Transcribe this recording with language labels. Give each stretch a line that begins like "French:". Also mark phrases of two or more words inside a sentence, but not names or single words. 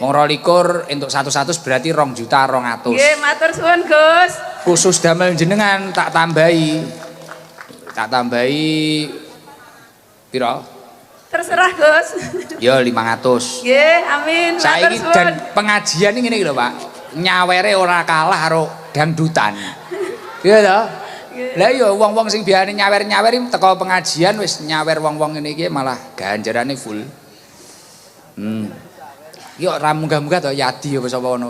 Javanese: Wong 22 entuk 100 berarti 2.200.000. Nggih, matur suwun Gus. Khusus damel jenengan tak tambahi. Tak tambahi pira? Terserah Gus. Ya 500. Nggih, amin. Matur Saiki suwun.
Indonesian: dan pengajian ini
Javanese: ngene iki lho, Pak. Nyawere ora kalah karo dangdutan. Iya to? Lah ya wong-wong sing biasane nyawer-nyawer teko pengajian wis nyawer wong-wong ngene iki malah ganjarane full. Yo ra munggah-munggah to Yadi apa sapa ngono.